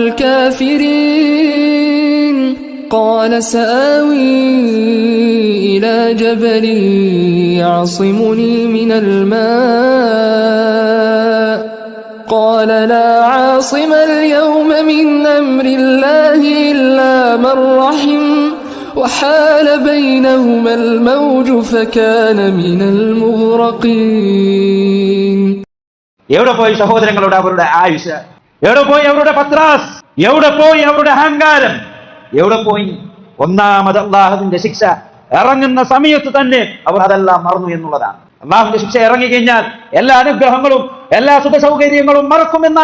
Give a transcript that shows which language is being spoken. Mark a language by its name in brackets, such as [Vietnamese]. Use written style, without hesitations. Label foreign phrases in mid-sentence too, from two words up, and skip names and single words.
[Arabic] الكافرين قال سآوي إلى جبل يعصمني من الماء قال لا عاصم اليوم من أمر الله إلا من رحم وحال بينهما الموج فكان من المغرقين. [Malayalam] എവിടെ പോയി സഹോദരങ്ങളുടെ അവരുടെ ആയുഷ്? എവിടെ പോയി അവരുടെ പത്രാസ്? എവിടെ പോയി അവരുടെ അഹങ്കാരം? എവിടെ പോയി? ഒന്നാമത് അള്ളാഹുവിന്റെ ശിക്ഷ ഇറങ്ങുന്ന സമയത്ത് തന്നെ അവർ അതെല്ലാം മറന്നു എന്നുള്ളതാണ്. അള്ളാഹുവിന്റെ ശിക്ഷ ഇറങ്ങിക്കഴിഞ്ഞാൽ എല്ലാ അനുഗ്രഹങ്ങളും എല്ലാ സുഖ സൗകര്യങ്ങളും മറക്കുമെന്നാണ്.